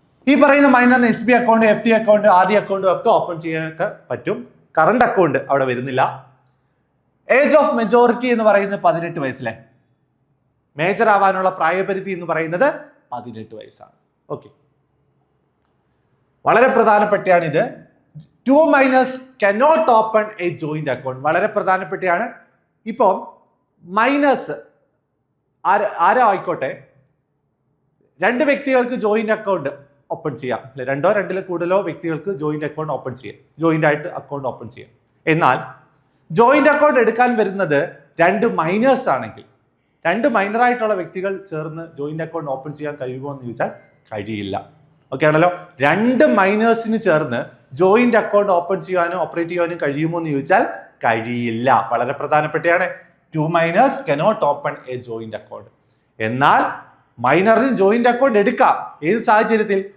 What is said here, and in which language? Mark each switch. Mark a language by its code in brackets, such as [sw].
[ml] ഈ പറയുന്ന മൈനറിന് SB account, FD account, RD account ഒക്കെ ഓപ്പൺ ചെയ്യാനൊക്കെ പറ്റും. കറണ്ട് അക്കൗണ്ട് അവിടെ വരുന്നില്ല. ഏജ് ഓഫ് മെജോറിറ്റി എന്ന് പറയുന്നത് 18 വയസ്സിലെ മേജർ ആവാനുള്ള പ്രായപരിധി എന്ന് പറയുന്നത് 18 വയസ്സാണ്. ഓക്കെ, വളരെ പ്രധാനപ്പെട്ടാണ് ഇത്. [en] 2 minors cannot open a joint account. [ml] വളരെ പ്രധാനപ്പെട്ടാണ്. ഇപ്പം മൈനേഴ്സ് ആരോ ആയിക്കോട്ടെ, 2 വ്യക്തികൾക്ക് ജോയിന്റ് അക്കൗണ്ട് ഓപ്പൺ ചെയ്യാം. അല്ലെ, 2 or 2 കൂടുതലോ വ്യക്തികൾക്ക് ജോയിന്റ് അക്കൗണ്ട് ഓപ്പൺ ചെയ്യാം, ജോയിന്റ് ആയിട്ട് അക്കൗണ്ട് ഓപ്പൺ ചെയ്യാം. എന്നാൽ ജോയിന്റ് അക്കൗണ്ട് എടുക്കാൻ വരുന്നത് 2 മൈനേഴ്സ് ആണെങ്കിൽ, 2 മൈനറായിട്ടുള്ള വ്യക്തികൾ ചേർന്ന് ജോയിന്റ് അക്കൗണ്ട് ഓപ്പൺ ചെയ്യാൻ കഴിയുമോ എന്ന് ചോദിച്ചാൽ കഴിയില്ല. ഓക്കെ ആണല്ലോ. 2 മൈനേഴ്സിന് ചേർന്ന് ജോയിന്റ് അക്കൗണ്ട് ഓപ്പൺ ചെയ്യാനോ ഓപ്പറേറ്റ് ചെയ്യാനോ കഴിയുമോ എന്ന് ചോദിച്ചാൽ കഴിയില്ല. വളരെ പ്രധാനപ്പെട്ടാണ്. [en] 2 minors cannot open a joint account. [ml] എന്നാൽ മൈനറിന് ജോയിന്റ് അക്കൗണ്ട് എടുക്കാം. ഏത് സാഹചര്യത്തിൽ?